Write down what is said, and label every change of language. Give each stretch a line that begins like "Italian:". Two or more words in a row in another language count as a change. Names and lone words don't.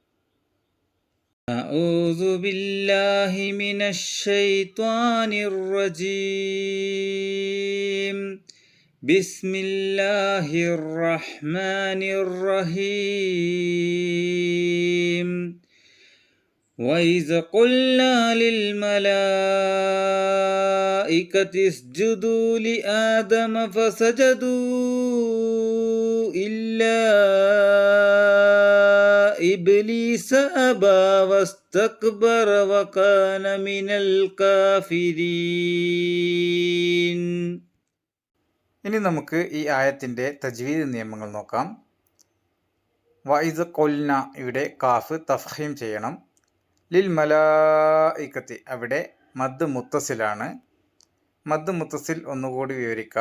Arabic: أعوذ بالله من الشيطان الرجيم. بسم الله الرحمن الرحيم. وَإِذْ قُلْنَا لِلْمَلَائِكَةِ اسْجُدُوا لِآدَمَ فَسَجَدُوا إِلَّا إِبْلِيسَ أَبَى وَاسْتَكْبَرَ وَكَانَ مِنَ الْكَافِرِينَ.
Malayalam: ഇനി നമുക്ക് ഈ ആയത്തിൻ്റെ തജ്വീദ് നിയമങ്ങൾ നോക്കാം.
Arabic: وإذ قلنا,
Malayalam: ഇവിടെ കാഫ് തഫ്ഹീം ചെയ്യണം.
Arabic: للملائكة,
Malayalam: അവിടെ മദ് മുത്തസിലാണ്.
Arabic: مد متصل
Malayalam: ഒന്നുകൂടി വിവരിക്കാം.